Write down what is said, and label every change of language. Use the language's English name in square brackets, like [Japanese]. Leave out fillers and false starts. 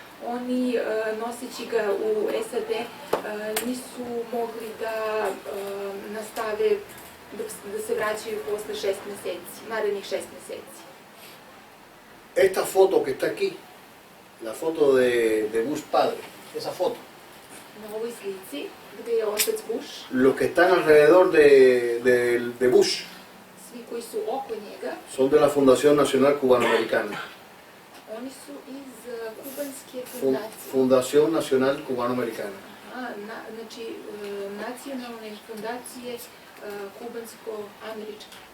[Serbian] Oni, noseći ga u SAD, nisu mogli da nastave da se vraćaju posle 6 meseci, narednih 6 meseci. [Spanish] Esta foto que está aquí, la foto de Bush padre, esa foto. [Serbian] Na ovoj slici, gde je otac Bush, [Spanish] los que están alrededor de Bush [Serbian] svi koji su oko njega, [Spanish] son de la Fundación Nacional Cubanoamericana. [Serbian] Oni su iz kubanske fundacije. [Spanish] Fundación Nacional Cubanoamericana. [Serbian] Znači, nacionalne fundacije kubansko-američka.